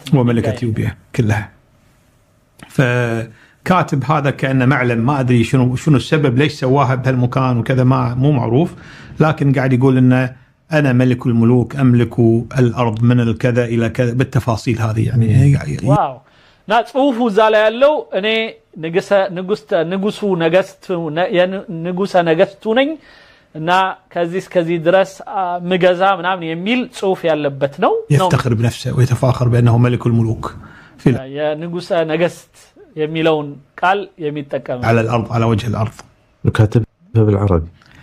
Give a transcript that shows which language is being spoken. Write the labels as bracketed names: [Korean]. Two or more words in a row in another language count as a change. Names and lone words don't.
[Arabic] هو ملك أثيوبيا كلها فكاتب هذا كأنه معلم ما أدري شنو السبب ليش سواها بهالمكان وكذا مو معروف لكن قاعد يقول إنه أنا ملك الملوك أملك الأرض من الكذا إلى كذا بالتفاصيل هذه يعني واو نا صوفو زالا [Amharic] ያለው እኔ ንጉሰ ነገስቱ ነኝ እና ከዚህ ድረስ ምገዛ ምናምን የሚል ጽሁፍ ያለበት ነው [Arabic] يفتخر بنفسه ويتفاخر بأنه ملك الملوك في [Amharic] يا ንጉሰ ነገስት የሚለውን ቃል የሚጠቀም [Arabic] على الأرض على وجه الأرض وكاتبها بالعربي